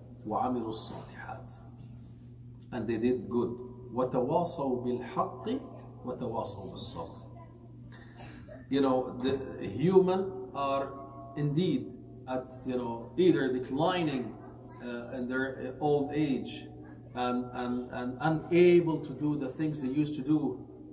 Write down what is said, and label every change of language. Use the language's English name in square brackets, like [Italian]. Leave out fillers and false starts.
[Arabic] وعملوا الصالحات, [English] and they did good. [Arabic] وتواصوا بالحق وتواصوا بالصبر. [English] The human are indeed at either declining in their old age and unable to do the things they used to do.